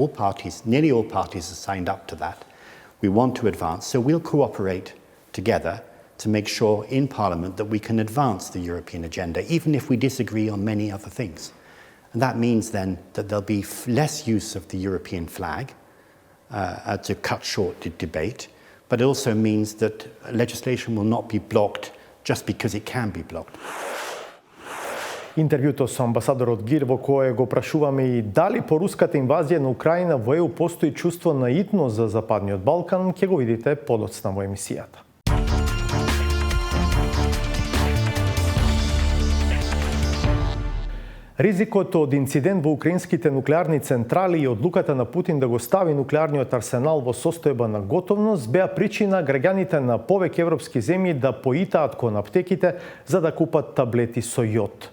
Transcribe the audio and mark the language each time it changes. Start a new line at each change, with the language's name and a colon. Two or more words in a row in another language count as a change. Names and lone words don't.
English: All parties, nearly all parties have signed up to that. We want to advance, so we'll cooperate together to make sure in Parliament that we can advance the European agenda, even if we disagree on many other things. And that means then that there'll be less use of the European flag to cut short the debate, but it also means that legislation will not be blocked just because it can be blocked.
Macedonian: Интервјуто со амбасадорот Гир, во кое го прашуваме и дали по руската инвазија на Украина во ЕУ постои чувство на итно за Западниот Балкан, ќе го видите подоцна во емисијата. Ризикот од инцидент во украинските нуклеарни централи и одлуката на Путин да го стави нуклеарниот арсенал во состојба на готовност беа причина граѓаните на повеќе европски земји да поитаат кон аптеките за да купат таблети со јод.